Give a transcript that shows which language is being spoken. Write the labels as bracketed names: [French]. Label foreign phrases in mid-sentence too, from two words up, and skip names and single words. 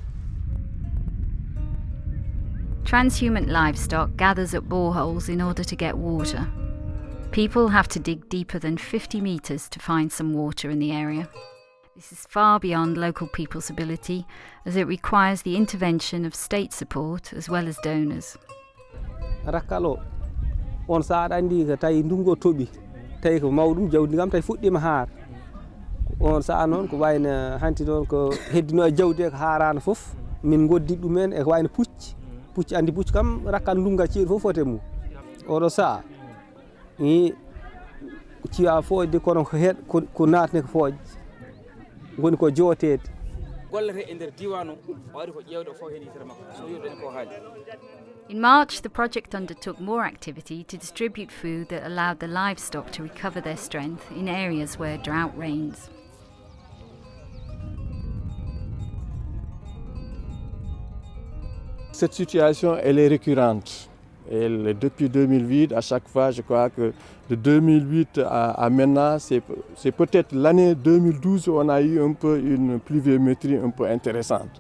[English] Transhumant livestock gathers at boreholes in order to get water. People have to dig deeper than 50 metres to find some water in the area. This is far beyond local people's ability, as it requires the intervention of state support as well as donors. [Fula] Rakkalo on sa aɗa andi ko tawi ndungu toɓi tawi ko mawɗum jawdi kam tawi fuɗɗima haar on sa'a noon ko wayno hanti noon ko heddino e jawdi ko haarano fof min goddi ɗumen e ko wayno pucci andi pucci kam rakkal ndunga ceeɗu fof fote mum oɗo sa'a ni ciwa foojde kono ko natne ko foojde goni ko jootede gollete e nder diwanu waɗi ko ƴewde fof heeɗi tere makko so yiɗen ko haali. [English] In March, the project undertook more activity to distribute food that allowed the livestock to recover their strength in areas where drought reigns. [French] Cette situation, elle est récurrente. Depuis 2008, à chaque fois, je crois que de 2008 à maintenant, c'est peut-être l'année 2012 où on a eu un peu une pluviométrie un peu intéressante.